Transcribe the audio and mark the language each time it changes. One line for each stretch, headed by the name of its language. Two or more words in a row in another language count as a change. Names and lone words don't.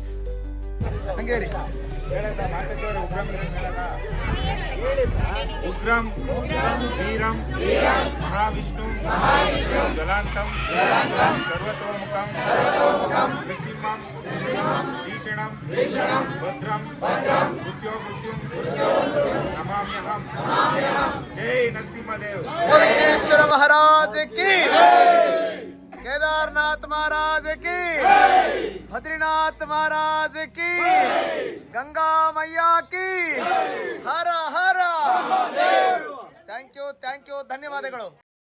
Sanskrit: ಉಗ್ರಂ ವೀರಂ ಮಹಾವಿಷ್ಣು ಜಲಾಂತಂ ಸರ್ವತೋಮುಖಂ ನೃಸಿಂಹಂ ಭೀಷಣಂ ಭದ್ರಂ ಮೃತ್ಯೋಮೃತ್ಯುಂ ನಮಾಮ್ಯಹಂ.
Kannada: ಜೈ ನರಸಿಂಹದೇವ್.
Hindi: बद्रीश्वर महाराज की, केदारनाथ महाराज की, बद्रीनाथ महाराज की, गंगा मैया की, हर हर.
English: thank you
Kannada: ಧನ್ಯವಾದಗಳು.